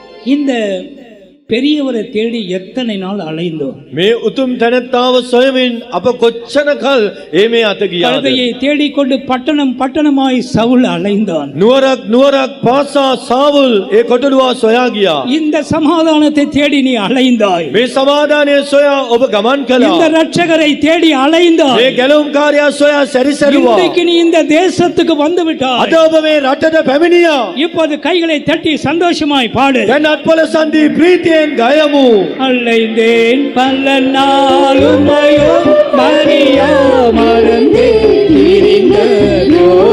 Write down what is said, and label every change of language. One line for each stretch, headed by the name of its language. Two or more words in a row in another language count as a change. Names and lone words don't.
Tamil: இந்த பெரியவரை தேடி எத்தனை நாள் அலைந்தோம்.
Sinhala: මේ උතුම් තැනැත්තාව සොයමින් අප කොච්චර කල් මේ අත ගියාද?
Tamil: கழுதையை தேடிக்கொண்டு பட்டணம் பட்டணமாய் சவுல் அலைந்தான்.
Sinhala: නුවරක් පාසා සාවුල් කොටලුවා සොයා ගියා.
Tamil: இந்த சமாதானத்தை தேடி நீ அலைந்தாய்.
Sinhala: මේ සමාදානය සොයා ඔබ ගමන්
Tamil: இந்த
Sinhala: කළා.
Tamil: ரட்சகரை தேடி அலைந்தாய்.
Sinhala: මේ ගැලුම්කාරයා සොයා සැරිසරුවා.
Tamil: இன்றைக்கு நீ இந்த தேசத்துக்கு வந்து விட்டாய்.
Sinhala: අද ඔබ මේ රටට පැමිණියා.
Tamil: இப்போது கைகளை தட்டி சந்தோஷமாய் பாடு.
Sinhala: දැන් අත්පොළ සන්ධි ප්‍රීතියෙන් ගයමු.
Tamil: அலைந்தேன் பல நாளுமையோ மரியா மறந்து திரிந்ததோ.